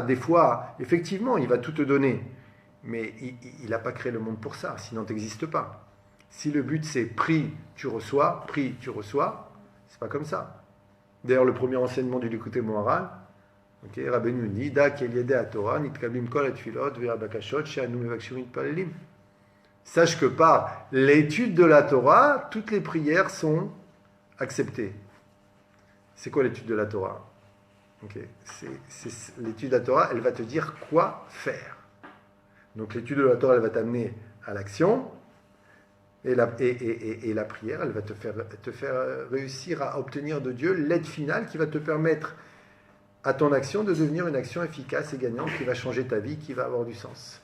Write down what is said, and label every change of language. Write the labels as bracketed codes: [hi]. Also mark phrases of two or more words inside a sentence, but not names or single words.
[fr] Des fois, effectivement, il va tout te donner. Mais il n'a pas créé le monde pour ça, sinon tu n'existes pas. Si le but c'est prie, tu reçois, c'est pas comme ça. [he] D'ailleurs, le premier enseignement du Likutei Moharan, Rabbeinu dit, דע כי על ידי התורה נתקבלים כל התפילות והבקשות שאנו מבקשים מתפללים. [fr] Sache que par l'étude de la Torah, toutes les prières sont acceptées. C'est quoi l'étude de la Torah? C'est l'étude de la Torah, elle va te dire quoi faire. Donc l'étude de la Torah, elle va t'amener à l'action, et la prière, elle va te faire réussir à obtenir de Dieu l'aide finale qui va te permettre à ton action de devenir une action efficace et gagnante qui va changer ta vie, qui va avoir du sens.